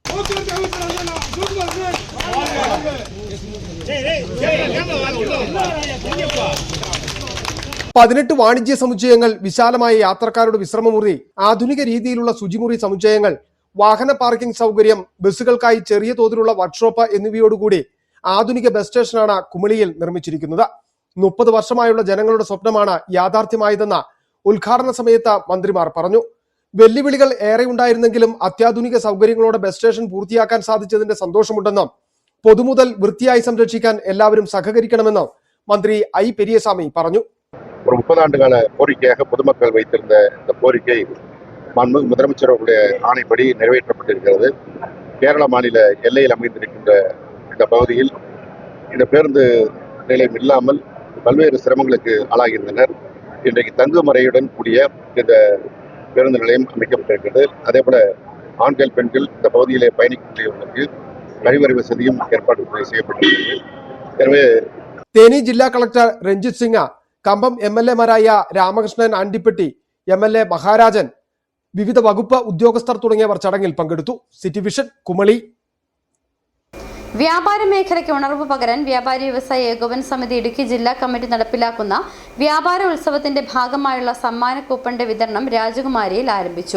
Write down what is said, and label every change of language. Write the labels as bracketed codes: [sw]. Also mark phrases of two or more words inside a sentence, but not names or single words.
[ml] 18 വാണിജ്യ സമുച്ചയങ്ങൾ, വിശാലമായ യാത്രക്കാരുടെ വിശ്രമമുറി, ആധുനിക രീതിയിലുള്ള ശുചിമുറി സമുച്ചയങ്ങൾ, വാഹന പാർക്കിംഗ് സൗകര്യം, ബസ്സുകൾക്കായി ചെറിയ തോതിലുള്ള വർക്ക്ഷോപ്പ് എന്നിവയോടുകൂടി ആധുനിക ബസ് സ്റ്റേഷനാണ് കുമളിയിൽ നിർമ്മിച്ചിരിക്കുന്നത്. 30 വർഷമായുള്ള ജനങ്ങളുടെ സ്വപ്നമാണ് യാഥാർത്ഥ്യമായതെന്ന് ഉദ്ഘാടന സമയത്ത് മന്ത്രിമാർ പറഞ്ഞു. വെല്ലുവിളികൾ ഏറെ ഉണ്ടായിരുന്നെങ്കിലും അത്യാധുനിക സൗകര്യങ്ങളോടെ ബസ് സ്റ്റേഷൻ പൂർത്തിയാക്കാൻ സാധിച്ചതിന്റെ സന്തോഷമുണ്ടെന്നും പൊതുമുതൽ വൃത്തിയായി സംരക്ഷിക്കാൻ എല്ലാവരും സഹകരിക്കണമെന്നും மந்திரி ஐ பெரியசாமி പറഞ്ഞു. [ta] ஒரு 30 ஆண்டுகால கோரிக்கையாக பொதுமக்கள் வைத்திருந்த இந்த கோரிக்கை மாண்புமிகு முதலமைச்சர் அவருடைய ஆணைப்படி நிறைவேற்றப்பட்டிருக்கிறது. கேரள மாநில எல்லையில் அமைந்திருக்கின்ற இந்த பகுதியில் இந்த பேருந்து நிலையம் இல்லாமல் பல்வேறு சிரமங்களுக்கு ஆளாகியிருந்தனர். இன்றைக்கு தங்குமறையுடன் கூடிய இந்த பேருந்து நிலையம் அமைக்கப்பட்டிருக்கிறது. அதே போல ஆண்கள் பெண்கள் இந்த பகுதியிலே பயணிக்கக்கூடியவர்களுக்கு கழிவறை வசதியும் ஏற்பாடு செய்யப்பட்டிருக்கிறது. எனவே [ml] തേനി ജില്ലാ കളക്ടർ രഞ്ജിത് സിംഗ്, കമ്പം MLA-മാരായ രാമകൃഷ്ണൻ ആണ്ടിപ്പെട്ടി, MLA മഹാരാജൻ, വിവിധ വകുപ്പ് ഉദ്യോഗസ്ഥർ തുടങ്ങിയവർ ചടങ്ങിൽ പങ്കെടുത്തു. സിറ്റി വിഷൻ, കുമളി. വ്യാപാര മേഖലയ്ക്ക് ഉണർവ് പകരാൻ വ്യാപാരി വ്യവസായ ഏകോപന സമിതി ഇടുക്കി ജില്ലാ കമ്മിറ്റി നടപ്പിലാക്കുന്ന വ്യാപാര ഉത്സവത്തിന്റെ ഭാഗമായുള്ള സമ്മാന കൂപ്പണിന്റെ വിതരണം രാജകുമാരിയിൽ ആരംഭിച്ചു.